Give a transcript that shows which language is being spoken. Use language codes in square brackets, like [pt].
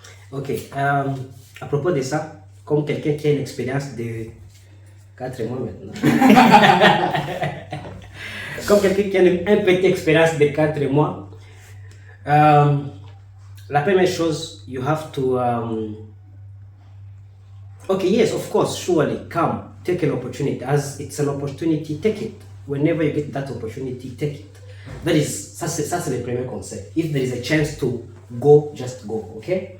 [fr] Ok, à propos de ça, comme quelqu'un qui a une expérience de 4 mois maintenant, comme quelqu'un qui a une petite expérience de 4 mois, la première chose, [en] you have to, okay, yes, of course, surely, come, take an opportunity. As it's an opportunity, take it. Whenever you get that opportunity, take it. [fr] Ça c'est le premier conseil. [en] If there is a chance to go, just go, okay?